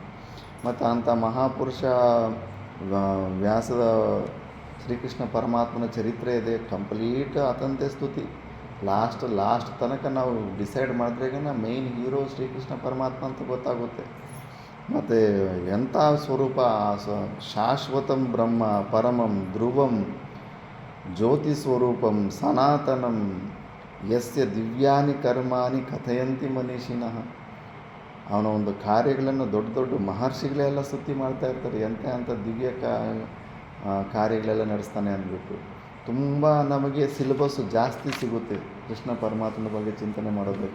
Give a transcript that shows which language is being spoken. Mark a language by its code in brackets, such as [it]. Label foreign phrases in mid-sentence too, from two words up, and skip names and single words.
[kn] ಮತ್ತು ಅಂಥ ಮಹಾಪುರುಷ ವ್ಯಾಸದ ಶ್ರೀಕೃಷ್ಣ ಪರಮಾತ್ಮನ ಚರಿತ್ರೆ ಇದೆ, ಕಂಪ್ಲೀಟ್ ಆತಂತೆ ಸ್ತುತಿ. ಲಾಸ್ಟ್ ತನಕ ನಾವು ಡಿಸೈಡ್ ಮಾಡಿದ್ರೇಗ [en] main hero [kn] ಶ್ರೀಕೃಷ್ಣ ಪರಮಾತ್ಮ ಅಂತ ಗೊತ್ತಾಗುತ್ತೆ. ಮತ್ತು ಎಂಥ ಸ್ವರೂಪ, [sa] ಶಾಶ್ವತಂ ಬ್ರಹ್ಮ ಪರಮಂ ಧ್ರುವಂ ಜ್ಯೋತಿ ಸ್ವರೂಪಂ ಸನಾತನಂ ಯಸ್ಯ ದಿವ್ಯಾನಿ ಕರ್ಮಾನಿ ಕಥಯಂತಿ ಮನೀಷಿನಃ. [kn] ಅವನ ಒಂದು ಕಾರ್ಯಗಳನ್ನು ದೊಡ್ಡ ಮಹರ್ಷಿಗಳೆಲ್ಲ ಸ್ತುತಿ ಮಾಡ್ತಾ ಇರ್ತಾರೆ. ಅಂಥ ದಿವ್ಯ ಕಾರ್ಯಗಳೆಲ್ಲ ನಡೆಸ್ತಾನೆ ಅಂದ್ಬಿಟ್ಟು ತುಂಬ ನಮಗೆ ಸಿಲೆಬಸ್ಸು ಜಾಸ್ತಿ ಸಿಗುತ್ತೆ ಕೃಷ್ಣ ಪರಮಾತ್ಮನ ಬಗ್ಗೆ ಚಿಂತನೆ ಮಾಡೋದಕ್ಕೆ.